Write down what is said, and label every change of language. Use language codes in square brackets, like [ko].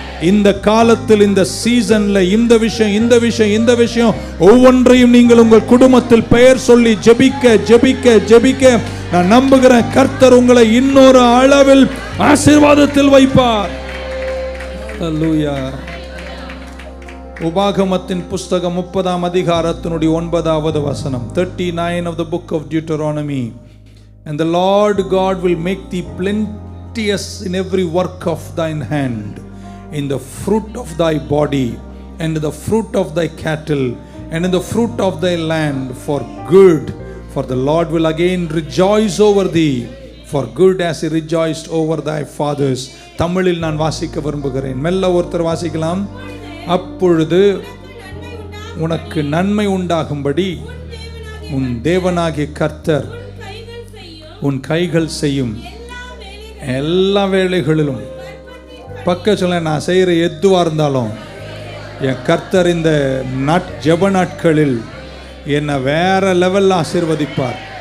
[ta] இந்த காலத்தில், இந்த சீசன்ல இந்த விஷயம் ஒவ்வொன்றையும் நீங்கள் உங்கள் குடும்பத்தில் பெயர் சொல்லி ஜெபிக்க ஜெபிக்க ஜெபிக்க நான் நம்புகிறேன் கர்த்தர் உங்களை இன்னொரு அளவில் ஆசீர்வாதத்தில் வைப்பார். ஹalleluya. உபாகமத்தின் புஸ்தகம் 30ஆம் அதிகாரத்தினுடைய 9வது வசனம், [en] 39 of the book of Deuteronomy. And the Lord God will make thee plenteous in every work of thine hand, in the fruit of thy body, and in the fruit of thy cattle, and in the fruit of thy land, for good. For the Lord will again rejoice over thee, for good as he rejoiced over thy fathers. [ta] தமிழில் நான் வாசிக்க விரும்புகிறேன். மெல்ல ஒருத்தர் வாசிக்கலாம். அப்பொழுது உனக்கு நன்மை உண்டாகும்படி உன் தேவனாகிய கர்த்தர் உன் கைகள் செய்யும் எல்லா வேளைகளிலும், பக்க சொல்ல, நான் செய்கிற எதுவாக இருந்தாலும் என் கர்த்தர் இந்த ஜெப நாட்களில் என்னை வேற லெவலில் ஆசீர்வதிப்பார்.